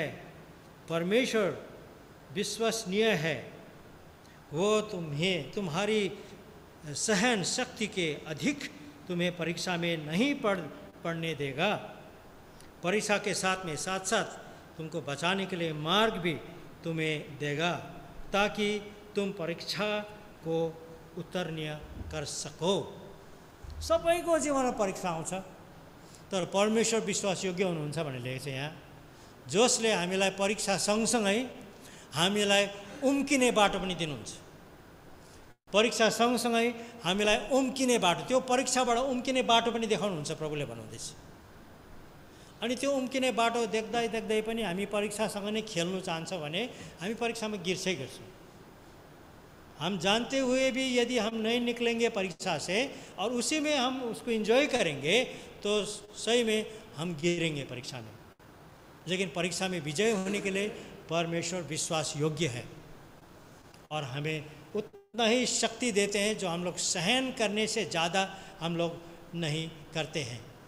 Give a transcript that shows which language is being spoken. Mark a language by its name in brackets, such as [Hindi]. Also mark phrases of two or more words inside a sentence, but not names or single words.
[Hindi] परमेश्वर विश्वसनीय है, वो तुम्हारी सहन शक्ति के अधिक तुम्हें परीक्षा में नहीं पढ़ने देगा। परीक्षा के साथ साथ तुमको बचाने के लिए मार्ग भी तुम्हें देगा ताकि तुम परीक्षा को उत्तीर्ण कर सको। [Nepali] सबैको जीवनमा परीक्षा आउँछ, तर परमेश्वर विश्वासयोग्य हुनुहुन्छ भनेर लेखेको छ यहाँ, जसले हामीलाई परीक्षा सँगसँगै हामीलाई उम्किने बाटो पनि दिनुहुन्छ। परीक्षा सँगसँगै हामीलाई उम्किने बाटो, त्यो परीक्षाबाट उम्किने बाटो पनि देखाउनुहुन्छ प्रभुले भन्नुहुँदैछ। अनि त्यो उम्किने बाटो देख्दै देख्दै पनि हामी परीक्षासँग नै खेल्नु चाहन्छौँ भने हामी परीक्षामा गिर्छै गिर्छौँ। [Hindi] हम जानते हुए भी यदि हम नहीं निकलेंगे परीक्षा से और उसी में हम उसको एंजॉय करेंगे तो सही में हम गिरेंगे परीक्षा में। लेकिन परीक्षा में विजय होने के लिए परमेश्वर विश्वास योग्य है और हमें उतना ही शक्ति देते हैं जो हम लोग सहन करने से ज़्यादा हम लोग नहीं करते हैं।